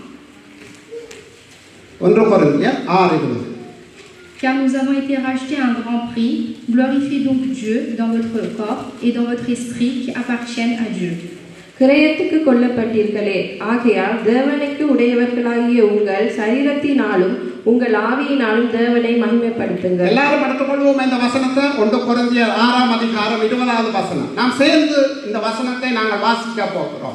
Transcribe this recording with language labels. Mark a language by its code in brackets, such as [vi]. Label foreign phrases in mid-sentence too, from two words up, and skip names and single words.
[ta] 1 கொரிந்தியர் 6:20. [fr] Car nous avons été rachetés à un grand prix, glorifiez donc Dieu dans votre corps et dans votre esprit qui appartiennent à Dieu. [ta] கிரயத்துக்கு கொல்லப்பட்டீர்களே, ஆகையால் தேவனுக்கு உடையவர்களாகிய உங்கள் சரீரத்தினாலும் உங்கள் ஆவியினாலும் தேவனை மகிமைப்படுத்துங்கள். எல்லாரும் எடுத்துக்கொள்வோம் இந்த வசனத்தை. 1 கொரிந்தியர் 6ஆம் அதிகாரம் 20வது வசனம். நாம் சேர்ந்து இந்த வசனத்தை நாங்கள் வாசிக்க போகிறோம்.